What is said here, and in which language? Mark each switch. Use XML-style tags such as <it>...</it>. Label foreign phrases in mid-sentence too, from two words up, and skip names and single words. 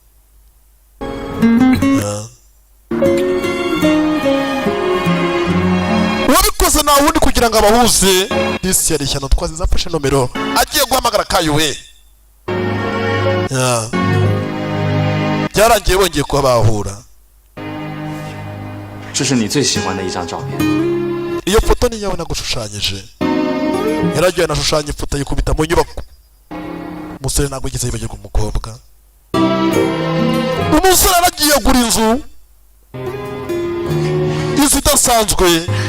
<rw>Wabikoze na wundi kugira ngo abahuze. Disi yari ishyano twaziza afashe nomero agiye guhamagara Kayuwe. Byarangiye bongeye kuba bahura.</rw> <zh>这是你最喜欢的一张照片。</zh> <rw>Iyo foto ni yawe nagushushanyije. Yaragiye anashushanya ifoto yikubita mu nyubako. Umusore ntabwo yigeze yibagirwa umukobwa. Umusore aragiye gura inzu. Inzu idasanzwe.</rw>